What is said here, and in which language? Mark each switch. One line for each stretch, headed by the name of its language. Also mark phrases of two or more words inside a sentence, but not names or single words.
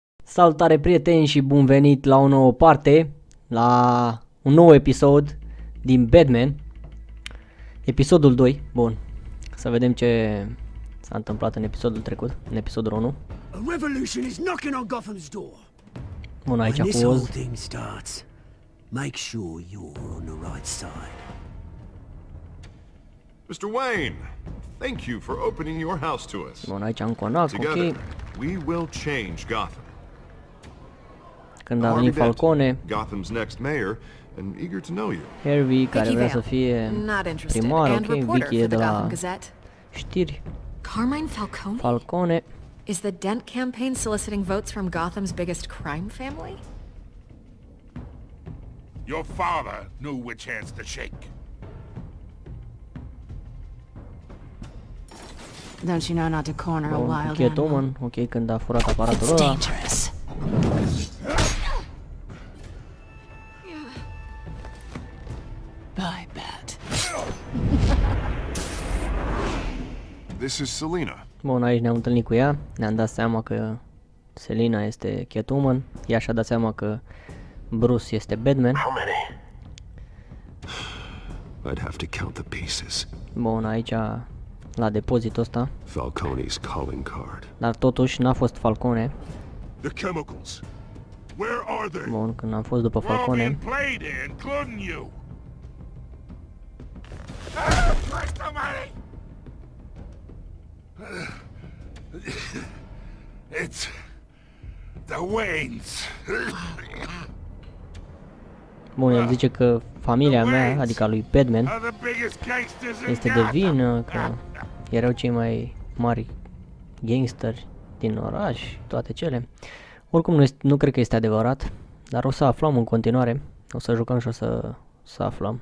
Romanian: Salutare prieteni și bun venit la o nouă parte, la un nou episod din Batman. Episodul 2, bun, să vedem ce s-a întâmplat în episodul trecut, în episodul 1. Bun, aici cu Oz.
English: Make sure you're on the right side. Mr. Wayne, thank you for opening your house to us.
Romanian: Bun, aici în conac, ok.
English: We will change Gotham.
Romanian: Când a venit Falcone,
English: Gotham's next mayor, and eager to know you. Harvey,
Romanian: care vrea să fie primar, ok, Vicky e de la știri. Carmine Falcone? Falcone.
English: Is the Dent campaign soliciting votes from Gotham's biggest crime family? Your father knew which hands to shake. Don't you know not to corner a wild animal?
Romanian: Ok, când a furat aparatul ăla.
English: Bye, Bat. This is Selina.
Romanian: Bun, aici ne-am întâlnit cu ea, ne-am dat seama că Selina este Catwoman, ea și-a dat seama că Bruce este Batman.
English: How many? I'd have to count the pieces.
Romanian: Bun, aici la depozitul ăsta.
English: Falcone's calling card.
Romanian: Dar totuși n-a fost Falcone.
English: The chemicals. Where are they?
Romanian: Bun, când am fost după Falcone.
English: It's the Waynes.
Romanian: Bun, el zice că familia mea, adică a lui Batman, este de vină, că erau cei mai mari gangsteri din oraș, toate cele. Oricum nu cred că este adevărat, dar o să aflăm în continuare, o să jucăm și o să aflăm.